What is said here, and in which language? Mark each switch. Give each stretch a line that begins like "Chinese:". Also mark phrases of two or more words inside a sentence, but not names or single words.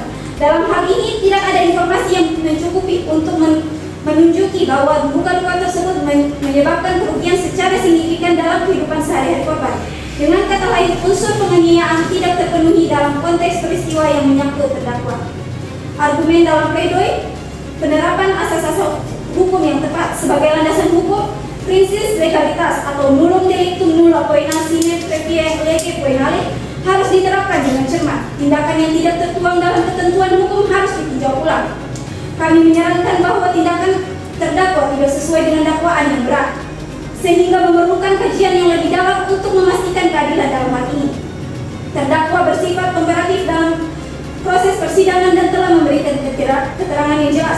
Indonesian: Dalam hal ini, tidak ada informasi yang mencukupi untuk menunjuki bahwa luka-luka tersebut menyebabkan kerugian secara signifikan dalam kehidupan sehari-hari korban. Dengan kata lain, unsur penganiayaan tidak terpenuhi dalam konteks peristiwa yang menyangkut terdakwa. Argumen dalam pledoi, penerapan asas-asas hukum yang tepat sebagai landasan hukum, prinsip legalitas atau
Latin: nullum delictum nulla poena sine praevia lege poenale
Indonesian: harus diterapkan dengan cermat. Tindakan yang tidak tertuang dalam ketentuan hukum harus ditinjau ulang. Kami menyarankan bahwa tindakan terdakwa tidak sesuai dengan dakwaan yang berat, sehingga memerlukan kajian yang lebih dalam untuk memastikan keadilan dalam hal ini. Terdakwa bersifat komparatif dalam proses persidangan dan telah memberikan keterangan yang jelas.